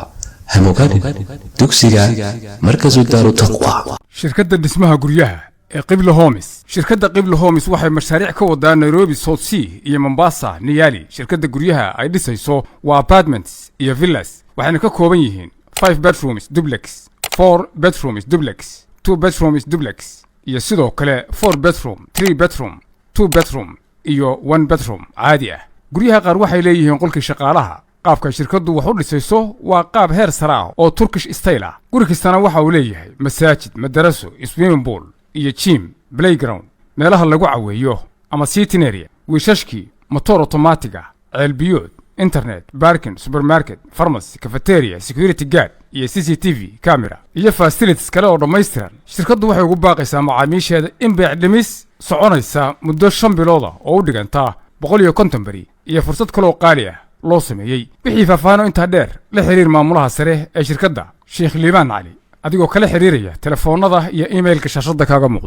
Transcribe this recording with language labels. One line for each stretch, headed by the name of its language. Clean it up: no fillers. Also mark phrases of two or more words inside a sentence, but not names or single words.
Somali: hamogaadin dugsiga markasu daaru taqwa. shirkadda dhismaha guryaha ee qibla homes. shirkadda qibla homes waxay mashaariic ka wadaa nairobi, south sea iyo mombasa, niyali. shirkadda guryaha ay dhisayso waa apartments iyo villas waxayna ka kooban yihiin 5
English: bedrooms duplex,
Somali: 4
English: bedrooms duplex,
Somali: 2
English: bedrooms duplex
Somali: iyo sidoo kale 4 bedroom, 3 bedroom, 2 bedroom iyo 1 bedroom caadi ah. guryaha qaar waxay leeyihiin qolkii shaqaalaha. qaabka shirkaddu wax u dhisayso waa qaab heer sare ah oo
English: turkish style
Somali: ah. guri kastana waxa uu leeyahay masaajid, madaraso,
English: swimming pool
Somali: iyo gym, playground, meelaha lagu caweeyo ama
English: sitting area,
Somali: wiishashkii,
English: motor automatic
Somali: ah, ceelbiyood,
English: internet, parking, supermarket, pharmacy, cafeteria, security guard
Somali: iyo
English: CCTV camera
Somali: iyo facilities kale oo dhammaystiran. shirkaddu waxay ugu baaqaysaa macaamiisheeda in beec dhimis soconaysa muddo 5 bilood ah oo u dhiganta 150 bari iyo fursad kale oo qaali ah loo sameeyey. wixii faahfaahin intaa dheer la xiriir maamulaha sare ee shirkadda Sheikh Liibaan Cali adigoo kala xiriiraya telefoonnada iyo emailka shaashadda kaaga muuqda.